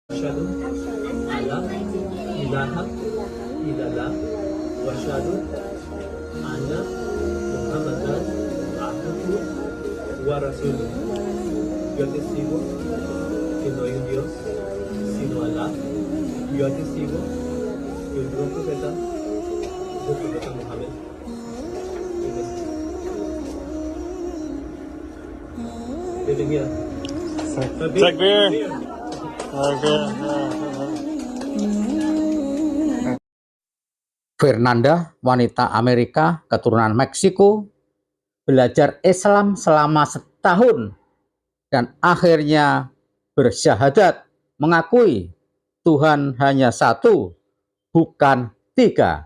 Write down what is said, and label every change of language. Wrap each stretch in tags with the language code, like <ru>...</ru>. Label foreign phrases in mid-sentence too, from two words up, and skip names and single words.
<ar>أشهد أن لا إله إلا الله وأشهد أن محمدا عبده ورسوله.</ar> <es>Yo testigo que no hay un Dios sino Allah. Yo testigo que el único profeta es el profeta Muhammad. Bienvenida. Takbir.</es> <id>Fernanda, wanita Amerika keturunan Meksiko, belajar Islam selama setahun dan akhirnya bersyahadat mengakui Tuhan hanya satu, bukan tiga.</id>